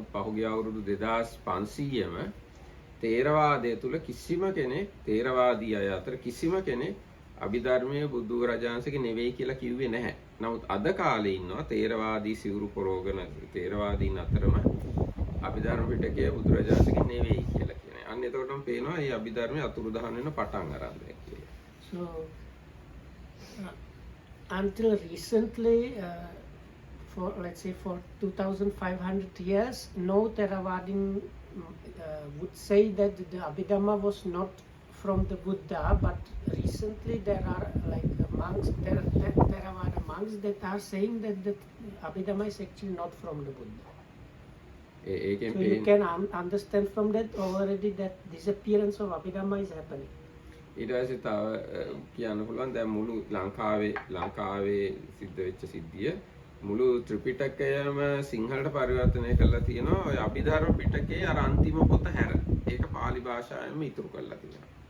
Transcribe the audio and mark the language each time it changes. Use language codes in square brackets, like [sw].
[si] නමුත් පහුගිය අවුරුදු 2500ම තේරවාදය තුල කිසිම කෙනෙක් තේරවාදී අය අතර කිසිම කෙනෙක් අභිධර්මයේ බුදු රජාංශගේ නෙවෙයි කියලා කිව්වේ නැහැ. නමුත් අද කාලේ ඉන්නවා තේරවාදී සිවුරු පොරෝගන තේරවාදීන් අතරම අභිධර්ම පිටකයේ බුදු රජාංශගේ නෙවෙයි කියලා කියනවා. අන්න එතකොටම පේනවා මේ අභිධර්මයේ අතුරුදහන් වෙන පටන් අරන් කියලා. [en] So until recently, for let's say for 2,500 years, no Theravadin would say that the Abhidhamma was not from the Buddha, but recently there are like monks, Theravada monks that are saying that the Abhidhamma is actually not from the Buddha. So you can understand from that already that disappearance of Abhidhamma is happening. [si] ඊට පස්සේ තව කියන්න පුළුවන් දැන් මුළු ලංකාවේ සිද්ධ වෙච්ච සිද්ධිය මුළු ත්‍රිපිටකයම සිංහලට පරිවර්තනය කරලා තියෙනවා. ඔය අභිධර්ම පිටකයේ අර අන්තිම පොත හැර. ඒක පාලි භාෂාවෙන්ම ඉතුරු කරලා තියෙනවා.